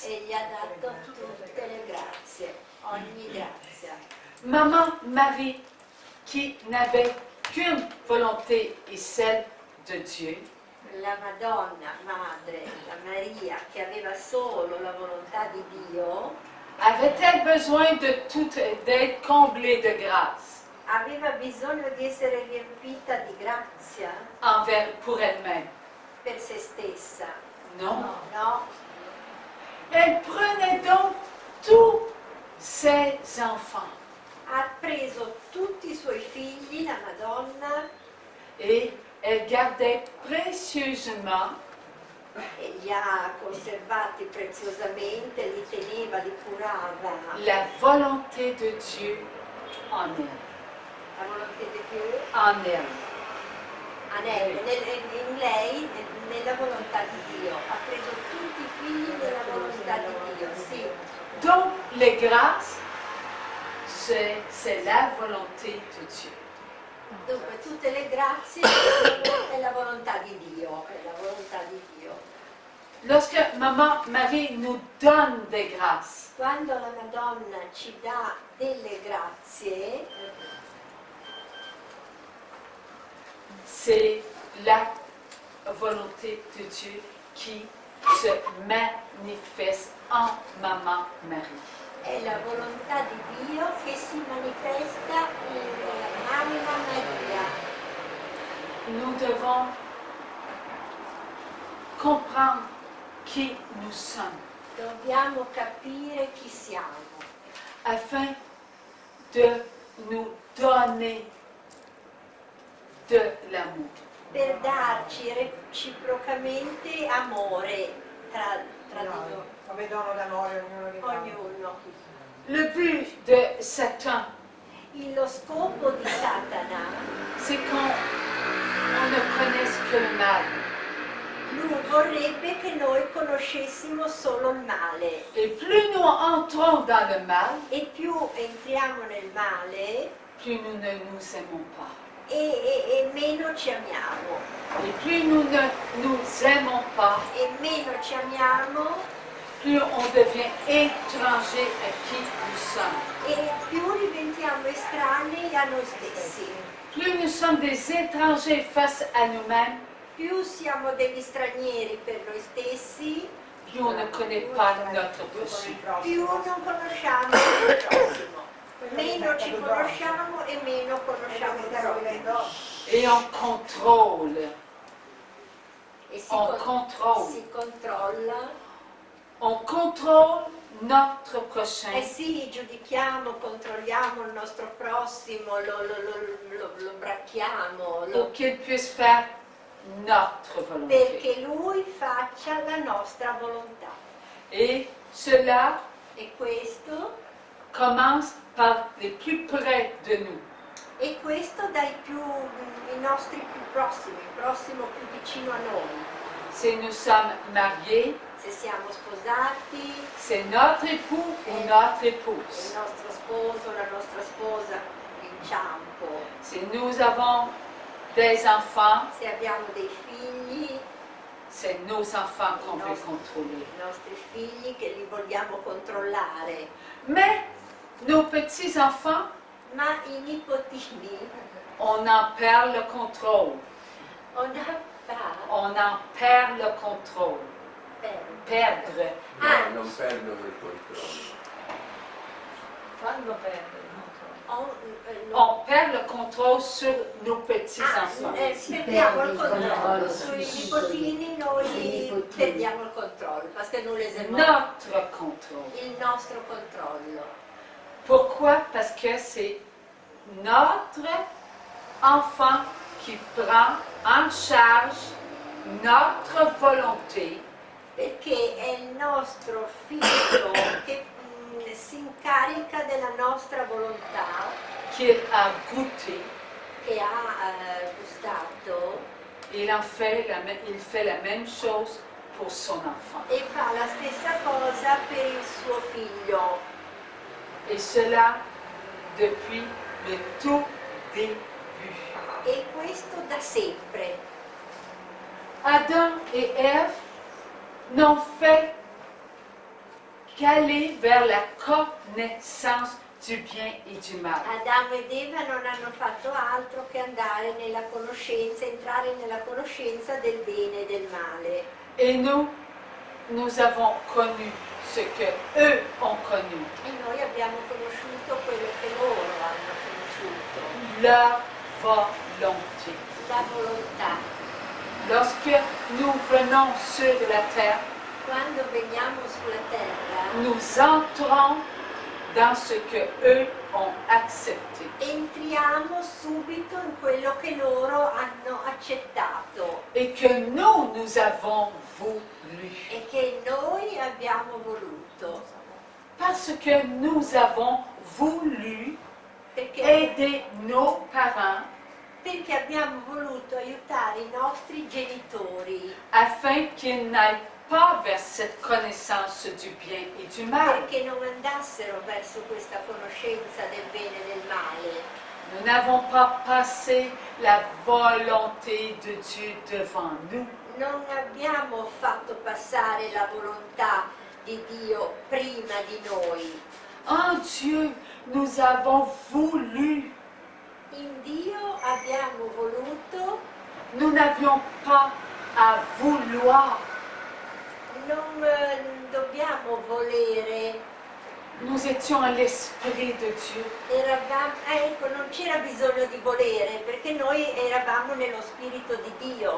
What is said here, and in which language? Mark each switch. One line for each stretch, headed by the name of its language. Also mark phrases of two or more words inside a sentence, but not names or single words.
Italian: e gli ha dato tutte le grazie, ogni grazia.
French: Maman Marie, qui n'avait qu'une volonté et celle de Dieu,
Italian: La Madonna, madre, la Maria, che aveva solo la volontà di Dio,
French: avait-elle besoin d'être comblée de grâce
Italian: aveva bisogno di essere riempita di grazia
French: pour elle-même?
Italian: per se stessa.
French: Non.
Italian: No,
French: Elle prenait donc tous ses enfants
Italian: ha preso tutti i suoi figli, la Madonna,
French: et elle gardait précieusement
Italian: e li ha conservati preziosamente, li teneva, li curava.
French: la volonté de Dieu en elle.
Italian: La volontà di Dio,
French: En elle.
Italian: in lei, nella volontà di Dio. Ha preso tutti i figli nella volontà di Dio, sì.
French: Donc, les grâces, c'est la volonté de Dieu.
Italian: Dunque, tutte le grazie è la volontà di Dio, è la volontà di Dio.
French: Lorsque Maman Marie nous donne des grâces,
Italian: Quando la Madonna ci dà delle grazie,
French: c'est la volonté de Dieu qui se manifeste en Maman Marie.
Italian: è la volontà di Dio che si manifesta nella Mamma Maria.
French: Nous devons comprendre qui nous sommes
Italian: Dobbiamo capire chi siamo
French: afin de nous donner de l'amour.
Italian: per darci reciprocamente amore tra di noi, Come dono d'amore ognuno di noi. ognuno.
French: Le but de Satan,
Italian: Lo scopo di Satana,
French: c'est qu'on ne connaisse que le mal.
Italian: lui vorrebbe che noi conoscessimo solo il male
French: Et plus nous entrons dans le mal,
Italian: e più entriamo nel male
French: plus nous ne nous aimons pas.
Italian: e meno ci amiamo.
French: Et plus nous ne nous aimons pas,
Italian: E meno ci amiamo
French: plus on devient étranger à qui nous sommes.
Italian: e più diventiamo estranei a noi stessi.
French: Plus nous sommes des étrangers face à nous-mêmes,
Italian: Più siamo degli stranieri per noi stessi,
French: plus on ne connaît pas notre péché.
Italian: più non conosciamo il prossimo. Meno ci conosciamo e meno conosciamo il prossimo.
French: Et on contrôle,
Italian: E si controlla.
French: on contrôle notre prochain.
Italian: Eh sì, giudichiamo, controlliamo il nostro prossimo, lo bracchiamo,
French: Pour qu'il puisse faire notre volonté.
Italian: perché lui faccia la nostra volontà.
French: Et cela
Italian: E questo,
French: commence par les plus près de nous.
Italian: e questo i nostri più prossimi, il prossimo più vicino a noi.
French: Si nous sommes mariés,
Italian: Se siamo sposati,
French: c'est notre époux ou notre
Italian: il
French: épouse.
Italian: nostro sposo, la nostra sposa, inciampo.
French: Si nous avons des enfants,
Italian: Se abbiamo dei figli,
French: c'est nos enfants qu'on veut contrôler.
Italian: i nostri figli che li vogliamo controllare.
French: Mais nos petits-enfants,
Italian: Ma i nipotini,
French: on en perd le contrôle. On en perd le contrôle. Perdre. Ah,
Italian: Non perdono il controllo. Fanno perdere il controllo.
French: On perd le contrôle sur nos petits-enfants.
Italian: perdiamo il controllo sui nipotini, noi perdiamo il controllo, perché non
French: les aimons. Notre contrôle.
Italian: Il nostro controllo.
French: Pourquoi? Parce que c'est notre enfant qui prend en charge notre volonté
Italian: Perché è il nostro figlio che si incarica della nostra volontà,
French: qu'il a goûté.
Italian: che ha gustato
French: Il fait la même chose pour son enfant.
Italian: e fa la stessa cosa per il suo figlio.
French: Et cela depuis le tout début.
Italian: E questo da sempre.
French: Adam et Ève n'ont fait qu'aller vers la connaissance du bien et du mal.
Italian: Adamo ed Eva non hanno fatto altro che andare nella conoscenza, entrare nella conoscenza del bene e del male.
French: Et nous avons connu ce que eux ont connu,
Italian: E noi abbiamo conosciuto quello che loro hanno conosciuto,
French: leur volonté.
Italian: la volontà.
French: Lorsque nous venons sur la terre,
Italian: Quando veniamo sulla terra,
French: nous entrons dans ce que eux ont accepté.
Italian: entriamo subito in quello che loro hanno accettato
French: Et que nous avons voulu.
Italian: e che noi abbiamo voluto.
French: Parce que nous avons voulu
Italian: Perché,
French: aider nos parents
Italian: perché abbiamo voluto aiutare i nostri genitori,
French: afin qu'ils n'aillent pas vers cette connaissance du bien et du mal.
Italian: perché non andassero verso questa conoscenza del bene e del male.
French: Nous n'avons pas passé la volonté de Dieu devant nous.
Italian: Non abbiamo fatto passare la volontà di Dio prima di noi.
French: En Dieu, nous avons voulu.
Italian: In Dio abbiamo voluto,
French: Nous n'avions pas à vouloir.
Italian: non dobbiamo volere.
French: Nous étions à l'Esprit de Dieu.
Italian: Ecco, non c'era bisogno di volere, perché noi eravamo nello Spirito di Dio.